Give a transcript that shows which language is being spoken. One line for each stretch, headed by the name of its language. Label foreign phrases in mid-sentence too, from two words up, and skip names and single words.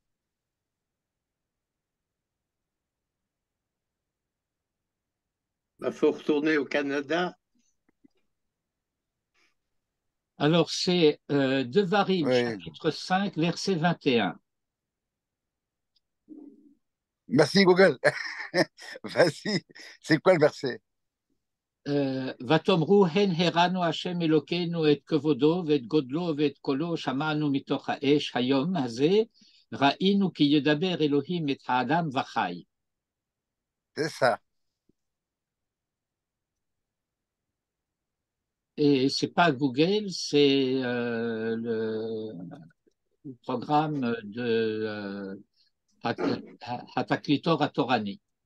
French: Il faut retourner au Canada. Alors, c'est Devarim, Oui. chapitre 5, verset 21. Merci Google. Vas-y, c'est quoi le verset?
Hebrew: ותאמרו הן הרנו השם אלוקינו את כבודו ואת גודלו ואת קולו שמענו מתוך האש היום הזה ראינו כי ידבר אלוהים את האדם וחי.
French: C'est ça. Et c'est pas Google, c'est le programme de
Hebrew: התקליטור התורני.